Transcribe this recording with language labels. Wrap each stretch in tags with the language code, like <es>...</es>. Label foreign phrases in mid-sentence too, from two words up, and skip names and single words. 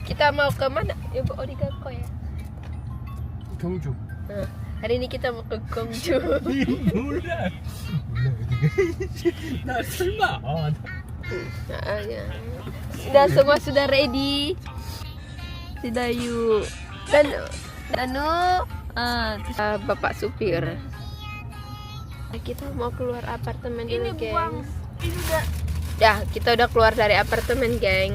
<id>Kita mau ke mana? Ibu Origako ya.</id> <ko>경주.</ko> <id>Hari ini kita mau ke Gyeongju.</id> <ko>몰라. 나 설마.</ko> <id>Ya. Sudah semua sudah ready. Sudah yuk. Bapak supir. Kita mau keluar apartemen dulu, gengs. Ya, kita udah keluar dari apartemen, gengs.</id>